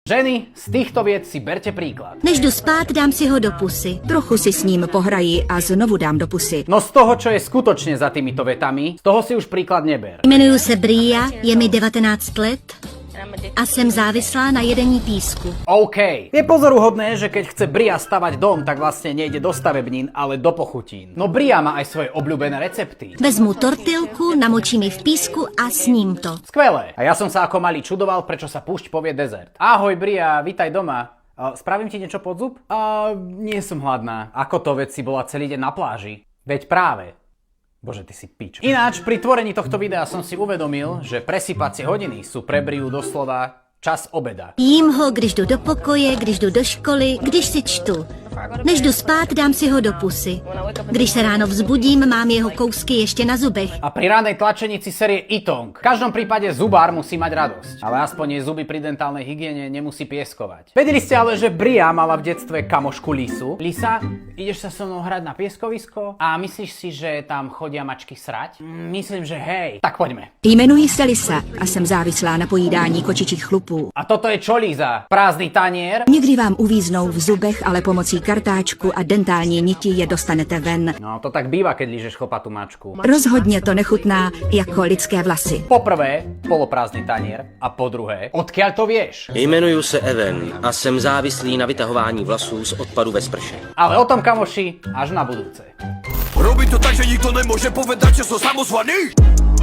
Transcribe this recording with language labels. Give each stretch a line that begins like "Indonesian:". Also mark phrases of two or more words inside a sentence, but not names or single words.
Slovak: Ženy, z týchto vied si berte príklad.
Czech: Než jdu spát, dám si ho do pusy. Trochu si s ním pohraji a znovu dám do pusy.
Slovak: No z toho, čo je skutočne za týmito vetami, z toho si už príklad neber.
Czech: Jmenuji se Bria, je mi 19 let a jsem závislá na jedení písku. OK.
Slovak: Je pozoruhodné, že keď chce Bria stavať dom, tak vlastne nejde do stavebnín, ale do pochutín. No Bria má aj svoje obľúbené recepty.
Czech: Vezmu tortilku, namočím ji v písku a sním to.
Slovak: Skvelé. A ja som sa ako malý čudoval, prečo sa púšť povie dezert. Ahoj Bria, vítaj doma. Spravím ti niečo pod zub? Nie som hladná. Ako to, veď si bola celý deň na pláži? Veď práve. Bože, ty si pič. Ináč, pri tvorení tohto videa som si uvedomil, že presypacie hodiny sú pre Briu doslova čas obeda.
Czech: Jím ho, když jdu do pokoje, když jdu do školy, když si čtu. Než jdu spát, dám si ho do pusy. Když se ráno vzbudím, mám jeho kousky ještě na zubech.
Slovak: A pri ranej tlačenici série Itong. V každom prípade zubár musí mať radosť. Ale aspoň jej zuby pri dentálnej hygiene nemusí pieskovať. Vedeli ste ale, že Bria mala v detstve kamošku Lisu? Lisa, ideš sa so mnou hrať na pieskovisko? A myslíš si, že tam chodia mačky srať? Myslím, že hej. Tak poďme.
Czech: Jmenuji se Lisa a jsem závislá na pojídání kočičích chlupů.
Slovak: A toto je čo, Líza? Prázdny tanier?
Czech: Někdy vám uvíznou v zubech, ale pomocí kartáčku a dentální niti je dostanete ven.
Slovak: No to tak býva, keď lížeš chlpatú mačku.
Czech: Rozhodně to nechutná jako lidské vlasy.
Slovak: Po prvé, poloprázdny tanier. A po druhé, odkiaľ to vieš?
Czech: Jmenuji se Even a jsem závislý na vytahování vlasů z odpadu ve sprše.
Slovak: Ale o tom, kamoši, až na budúce. Robí to tak, že nikto nemôže povedať, že som samozvaný.